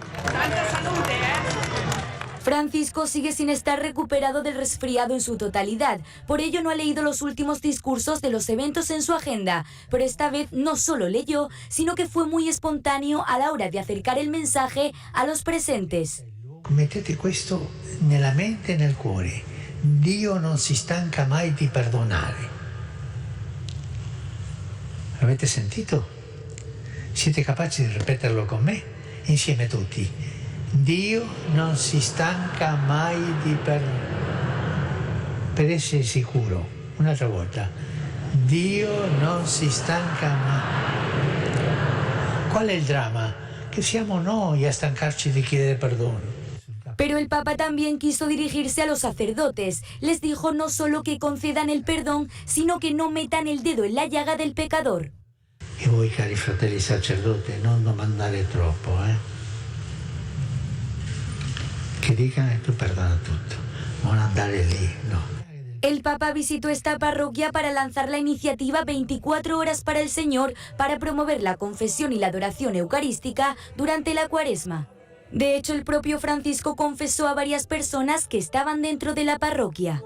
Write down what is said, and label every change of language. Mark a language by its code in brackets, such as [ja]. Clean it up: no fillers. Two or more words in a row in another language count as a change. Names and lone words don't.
[es] Francisco sigue sin estar recuperado del resfriado en su totalidad, por ello no ha leído los últimos discursos de los eventos en su agenda, pero esta vez no solo leyó, sino que fue muy espontáneo a la hora de acercar el mensaje a los presentes. [it] Mettete questo nella mente e nel cuore. Dio non si stanca mai di perdonare. Avete sentito? Siete capaci di ripeterlo con me? Insieme tutti. Dio non si stanca mai di perdonare. Per essere sicuro, un'altra volta. Dio non si stanca mai. Qual è il dramma? Che siamo noi a stancarci di chiedere perdono. [es] Pero el Papa también quiso dirigirse a los sacerdotes. Les dijo no solo que concedan el perdón, sino que no metan el dedo en la llaga del pecador. [it] E voi, cari fratelli sacerdoti, non domandare troppo, Che dicano e tu perdona tutto, non andare lì, no. [es] El Papa visitó esta parroquia para lanzar la iniciativa 24 horas para el Señor para promover la confesión y la adoración eucarística durante la Cuaresma. De hecho, el propio Francisco confesó a varias personas que estaban dentro de la parroquia.